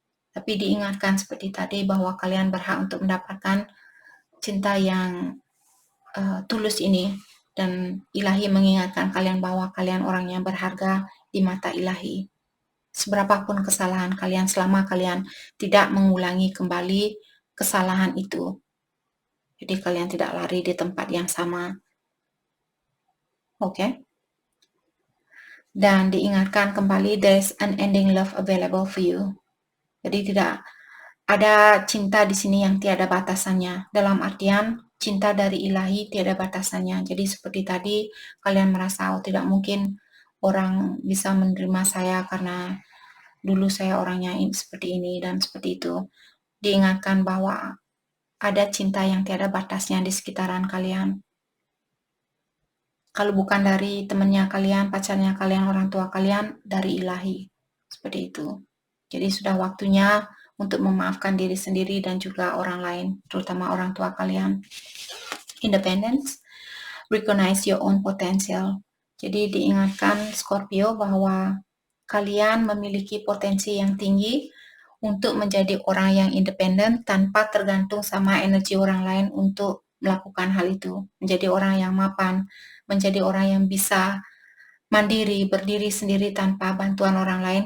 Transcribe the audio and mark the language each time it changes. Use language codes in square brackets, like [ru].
[id] Tapi diingatkan seperti tadi bahwa kalian berhak untuk mendapatkan cinta yang tulus ini, dan ilahi mengingatkan kalian bahwa kalian orang yang berharga di mata ilahi. Seberapapun kesalahan kalian, selama kalian tidak mengulangi kembali kesalahan itu. Jadi kalian tidak lari di tempat yang sama. Oke? Dan diingatkan kembali, [en] there's unending love available for you. [id] Jadi tidak ada cinta di sini yang tiada batasannya. Dalam artian cinta dari ilahi tiada batasannya. Jadi seperti tadi kalian merasa tidak mungkin orang bisa menerima saya karena dulu saya orangnya seperti ini dan seperti itu. Diingatkan bahwa ada cinta yang tiada batasnya di sekitaran kalian. Kalau bukan dari temannya kalian, pacarnya kalian, orang tua kalian, dari ilahi. Seperti itu. Jadi sudah waktunya untuk memaafkan diri sendiri dan juga orang lain, terutama orang tua kalian. [en] Independence, recognize your own potential. [id] Jadi diingatkan Scorpio bahwa kalian memiliki potensi yang tinggi untuk menjadi orang yang independen tanpa tergantung sama energi orang lain untuk melakukan hal itu. Menjadi orang yang mapan, menjadi orang yang bisa mandiri, berdiri sendiri tanpa bantuan orang lain.